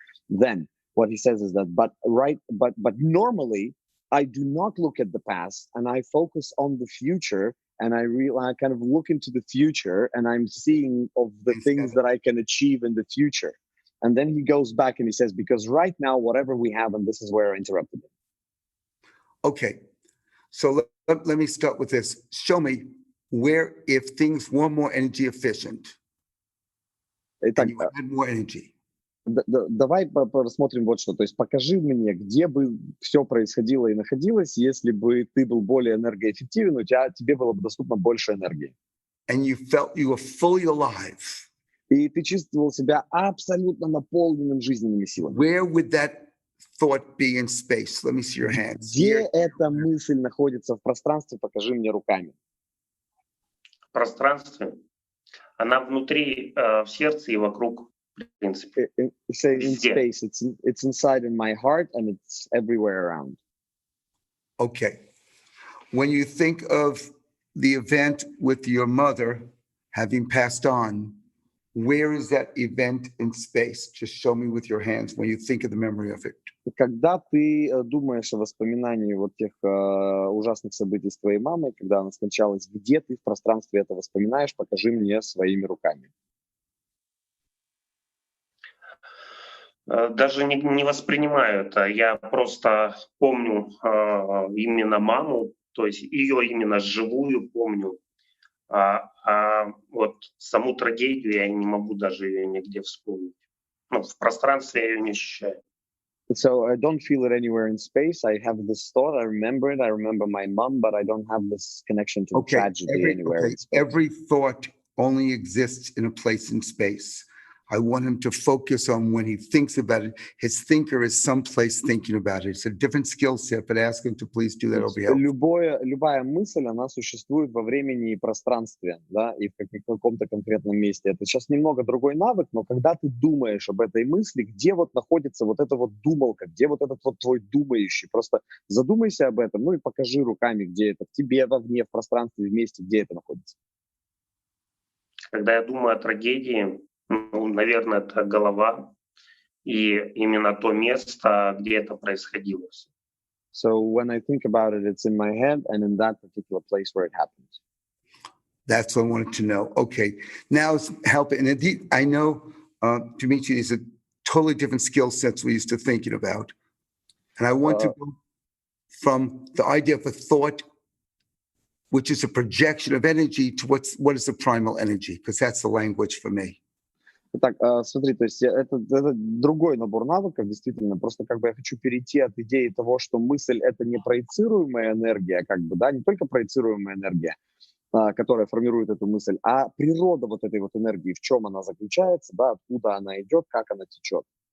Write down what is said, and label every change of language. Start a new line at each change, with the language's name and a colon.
English: Then what he says is that, but normally I do not look at the past and I focus on the future, and I kind of look into the future and I'm seeing of the things that I can achieve in the future. And then he goes back and he says, because right now, whatever we have, and this is where I interrupted him. Okay. So let me start with this. Show me where, if things were more energy efficient
Russian: Итак,
English: and you had more energy,
Russian: давай посмотрим вот что. То есть покажи мне, где бы все происходило и находилось, если бы ты был более энергоэффективен, тебе было бы доступно больше энергии.
English: and you felt you were fully alive,
Russian: И ты чувствовал себя абсолютно наполненным жизненными силами.
English: where would that thought be in space? Let me see your hands.
Russian: Где эта мысль находится в пространстве, покажи мне руками. В пространстве. Она внутри, в сердце и вокруг, в принципе.
English: Say in space, it's inside in my heart and it's everywhere around. Okay. When you think of the event with your mother having passed on, where is that event in space? Just show me with your hands when you think of the memory of it.
Russian: Когда ты думаешь о воспоминании вот тех ужасных событий с твоей мамой, когда она скончалась, где ты в пространстве это воспоминаешь, покажи мне своими руками. Даже не воспринимаю это. Я просто помню именно маму, то есть ее именно живую помню. Вот саму трагедию я не могу даже ее нигде вспомнить. Ну, в пространстве я ее не ощущаю.
English: So I don't feel it anywhere in space. I have this thought. I remember it. I remember my mom, but I don't have this connection to the tragedy anywhere in space. Every thought only exists in a place in space. I want him to focus on when he thinks about it. His thinker is someplace thinking about it. It's a different skill set, but ask him to please do that. It'll be helpful.
Russian: Любая мысль, она существует во времени и пространстве, да, и в каком-то конкретном месте. Это сейчас немного другой навык, но когда ты думаешь об этой мысли, где вот находится вот эта вот думалка, где вот этот вот твой думающий, просто задумайся об этом, ну и покажи руками, где это, в тебе, вовне, в пространстве, в месте, где это находится. Когда я думаю о трагедии, ну, наверное, это голова и именно то место, где это происходило.
English: So when I think about it, it's in my head and in that particular place where it happened. That's what I wanted to know. Okay. Now it's helping. And indeed, I know, Dimitri, these are totally different skill sets we're used to thinking about. And I want to go from the idea of a thought, which is a projection of energy, to what is the primal energy, because that's the language for me.
Russian: Итак, смотри, то есть это другой набор навыков, действительно. Просто как бы я хочу перейти от идеи того, что мысль — это не проецируемая энергия, как бы, да, не только проецируемая энергия, которая формирует эту мысль, а природа вот этой вот энергии, в чем она заключается, да, откуда она идет, как она течет.